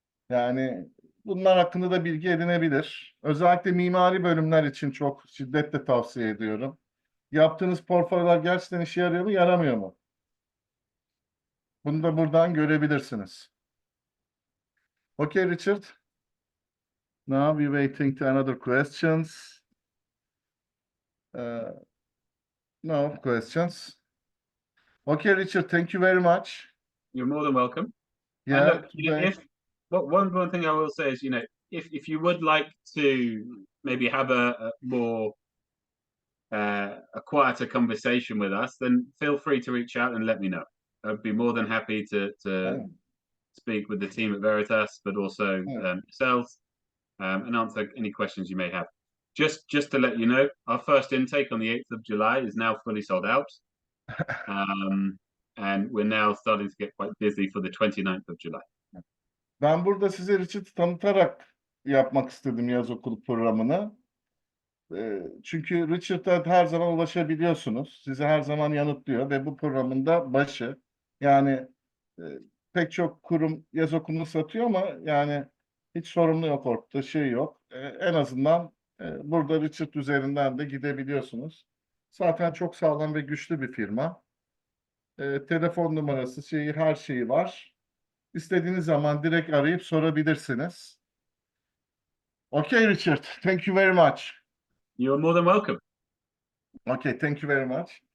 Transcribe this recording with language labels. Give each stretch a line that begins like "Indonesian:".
Turkish: Yani bunlar hakkında da bilgi edinebilir. Özellikle mimari bölümler için çok şiddetle tavsiye ediyorum. Yaptığınız portfolyolar gerçekten işe yarıyor mu, yaramıyor mu? Bunu da buradan görebilirsiniz.
English: Okay, Richard. Now we're waiting to another questions. No questions. Okay, Richard, thank you very much. You're more than welcome. Yeah, And look, one thing I will say is, if you would like to maybe have a more a quieter conversation with us, then feel free to reach out and let me know. I'd be more than happy to speak with the team at Veritas, but also yourselves, and answer any questions you may have. Just to let you know, our first intake on the 8th of July is now fully sold out. And we're now starting to get quite busy for the 29th of July.
Turkish: Ben burada size Richard'ı tanıtarak yapmak istedim yaz okulu programını. Çünkü Richard'a her zaman ulaşabiliyorsunuz. Sizi her zaman yanıtlıyor ve bu programın da başı. Yani pek çok kurum yaz okulunu satıyor ama yani Hiç sorumlu yok ortada, şey yok. En azından burada Richard üzerinden de gidebiliyorsunuz. Zaten çok sağlam ve güçlü bir firma. Telefon numarası, şeyi, her şeyi var. İstediğiniz zaman direkt arayıp sorabilirsiniz.
English: Okay, Richard. Thank you very much. You're more than welcome. Okay, thank you very much.